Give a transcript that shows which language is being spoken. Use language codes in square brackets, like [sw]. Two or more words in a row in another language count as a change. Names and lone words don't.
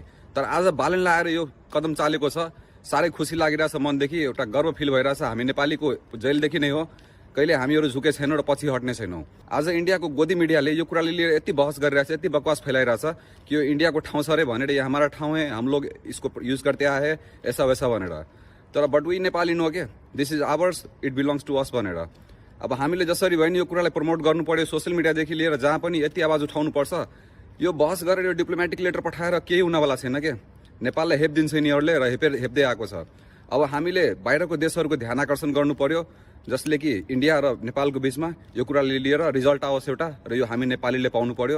[ne] तर आज बालन लाएर यो कदम चालेको छ, साह्रै खुसी लागिरहेछ, मनदेखि एउटा गर्व फिल भइरहेछ। हामी नेपालीको जेलदेखि नै हो, कहिले हामीहरू झुके छैनौँ र पछि हट्ने छैनौँ। आज इन्डियाको गोदी मिडियाले यो कुराले लिएर यति बहस गरिरहेछ, यति बकवास फैलाइरहेछ कि यो इन्डियाको ठाउँ छ अरे भनेर, यो [hi] हमारा ठाउँ है, हम लोग इसको युज करते आए है, ऐसा वैसा [ne] भनेर। तर [en] but we Nepali know के this is ours, it belongs to us [ne] भनेर। अब हामीले जसरी भयो नि यो कुरालाई प्रमोट गर्नु पर्यो, [en] social mediaदेखि [ne] लिएर जहाँ पनि यति आवाज उठाउनु पर्छ। यो बहस गरेर यो [en] diplomatic letter [ne] पठाएर केही हुनवाला छैन के। नेपाललाई हेपिदिन्छ यिनीहरूले र हेप्दै आएको छ। अब हामीले बाहिरको देशहरूको ध्यान आकर्षण गर्नु पर्यो, जसले कि इन्डिया र नेपालको बीचमा यो कुराले लिएर रिजल्ट आओस् एउटा, र यो हामी नेपालीले पाउनु पर्यो।